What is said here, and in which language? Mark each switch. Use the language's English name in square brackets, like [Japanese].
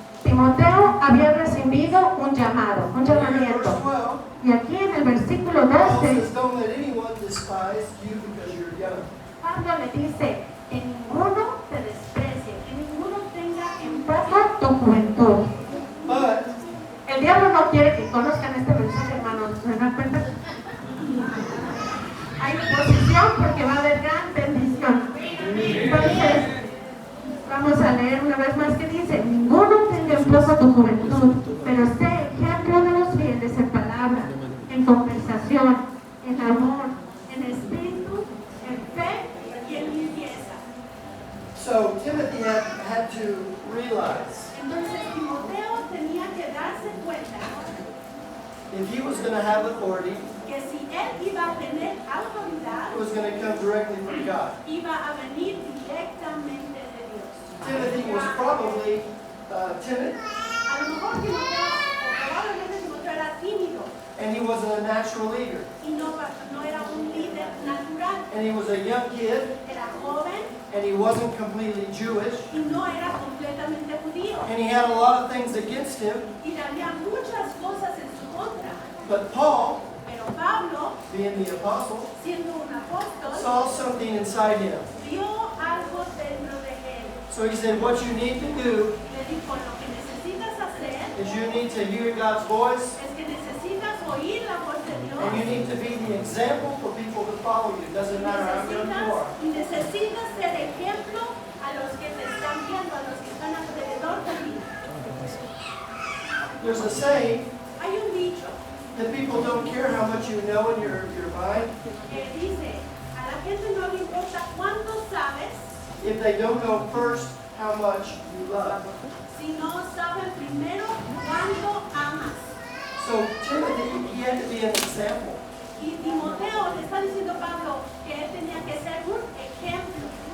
[Spanish] Timoteo había recibido un llamado, un [English] Here in verse [Spanish] llamamiento. [English] 12, [Spanish] Y aquí en el versículo [English] Paul says, don't let anyone despise you because you're young. [Spanish] Pablo le dice, que ninguno te desprecie, que ninguno tenga en poco tu juventud. [English] But [Spanish] El diablo no quiere que conozcan este mensaje, hermanos, ¿se dan cuenta? Hay oposición porque va a haber gran bendición. Entonces, vamos a leer una vez más que dice, ninguno tenga en poco tu juventud, pero sé ejemplo de los fieles en palabra, en conversación, en amor, en espíritu, En fe y en limpieza. [English] so Timothy had to realize [Spanish] Entonces Timoteo tenía que darse cuenta [English] if he was going to have authority, [Spanish] que si él iba a tener autoridad, [English] it was going to come directly from God. [Spanish] iba a venir directamente de Dios. [English] Timothy was probably timid, [Spanish] A lo mejor Timoteo, o probablemente Timoteo era tímido [English] and he wasn't a natural leader. [Spanish] y no era un líder natural. [English] And he was a young kid, [Spanish] Era joven [English] and he wasn't completely Jewish, [Spanish] y no era completamente judío. [English] and he had a lot of things against him. [Spanish] Y había muchas cosas en su contra. [English] But Paul, [Spanish] Pero Pablo, [English] being the apostle, [Spanish] siendo un apóstol, [English] saw something inside him. [Spanish] vio algo dentro de él. [English] So he said, what you need to do [Spanish] Le dijo, lo que necesitas hacer [English] you need to hear God's voice. [Spanish] Es que necesitas oír la voz de Dios. [English] And you need to be the example for people to follow you. It doesn't matter how young you are. [Spanish] Y necesitas ser ejemplo a los que te están viendo, a los que están alrededor de ti. [English] There's a saying [Spanish] Hay un dicho [English] that people don't care how much you know in your mind [Spanish] que dice, a la gente no le importa cuánto sabes, [English] if they don't know first how much you love. [Spanish] si no saben primero cuánto amas. [English] So Timothy, he had to be an example. [Spanish] Y Timoteo le está diciendo a Pablo que él tenía que ser un ejemplo.